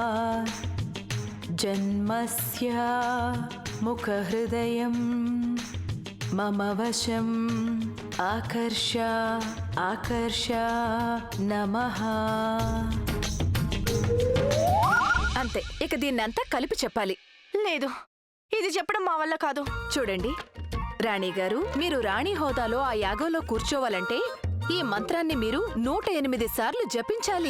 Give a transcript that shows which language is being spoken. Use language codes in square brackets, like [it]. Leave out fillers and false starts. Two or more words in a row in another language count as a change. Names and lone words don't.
[sa] जन्मस्य मुख हृदयं मम वशं आकर्ष आकर्ष नमः. [te] అంతే, ఇక దీన్నంతా కలిపి చెప్పాలి. లేదు, ఇది చెప్పడం మా వల్ల కాదు. చూడండి రాణిగారు, మీరు రాణి హోదాలో ఆ యాగంలో కూర్చోవాలంటే ఈ మంత్రాన్ని మీరు 108 సార్లు జపించాలి.